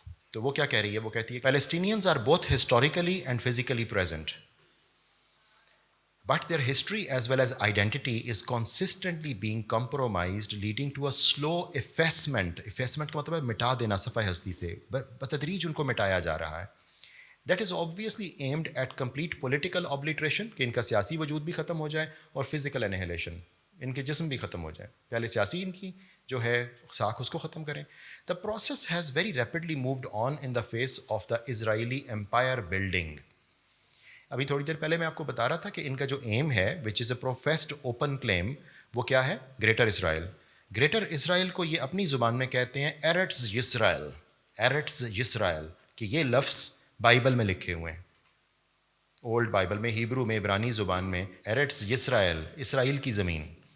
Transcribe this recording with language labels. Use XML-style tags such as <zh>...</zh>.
<ur>تو وہ کیا کہہ رہی ہے, وہ کہتی ہے</ur> <en>Palestinians are both historically and physically present, but their history as well as identity is consistently being compromised leading to a slow effacement.</en> <ur>ایفیسمنٹ کا مطلب ہے مٹا دینا صفحہ ہستی سے, بتدریج ان کو مٹایا جا رہا ہے.</ur> <en>that is obviously aimed at complete political obliteration,</en> <ur>کہ ان کا سیاسی وجود بھی ختم ہو جائے اور فزیکل انہیلیشن، ان کے جسم بھی ختم ہو جائیں. پہلے سیاسی ان کی جو ہے ساکھ اس کو ختم کریں.</ur> <en>The process has very rapidly moved on in the face of the Israeli empire building.</en> <ur>ابھی تھوڑی دیر پہلے میں آپ کو بتا رہا تھا کہ ان کا جو ایم ہے</ur> <en>which is a professed open claim,</en> <ur>وہ کیا ہے؟ گریٹر اسرائیل. گریٹر اسرائیل کو یہ اپنی زبان میں کہتے ہیں ایرٹس یسرائیل. ایرٹس یسرائیل، کہ یہ لفظ بائبل میں لکھے ہوئے ہیں، اولڈ بائبل میں، ہیبرو میں، عبرانی زبان میں، ایرٹس یسرائیل، اسرائیل کی زمین.</ur>